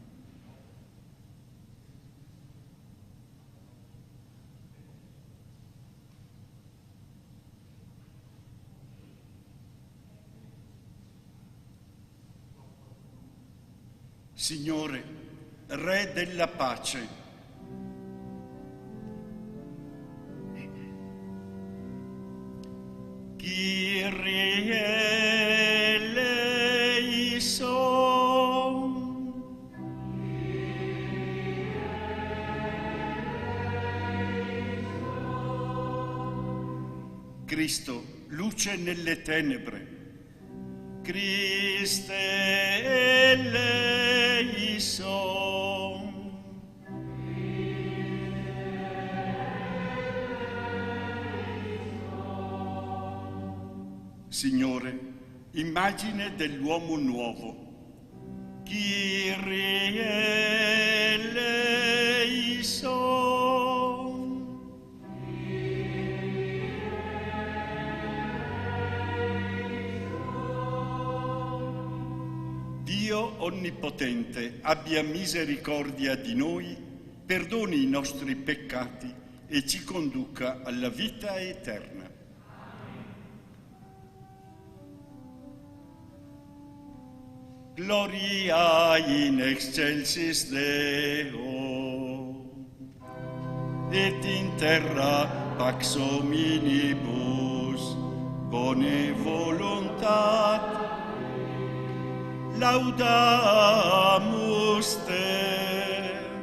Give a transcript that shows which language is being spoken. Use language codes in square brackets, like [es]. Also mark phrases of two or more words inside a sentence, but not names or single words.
[it] Signore, Re della pace, [el] Κύριε ἐλέησον. [it] Cristo, luce nelle tenebre. [el] Χριστὲ ἐλέησον. [it] Signore, immagine dell'uomo nuovo. [el] Κύριε ἐλέησον. [it] Dio Onnipotente abbia misericordia di noi, perdoni i nostri peccati e ci conduca alla vita eterna. [la] Gloria in excelsis Deo, et in terra pax hominibus, bone voluntat, laudamus te.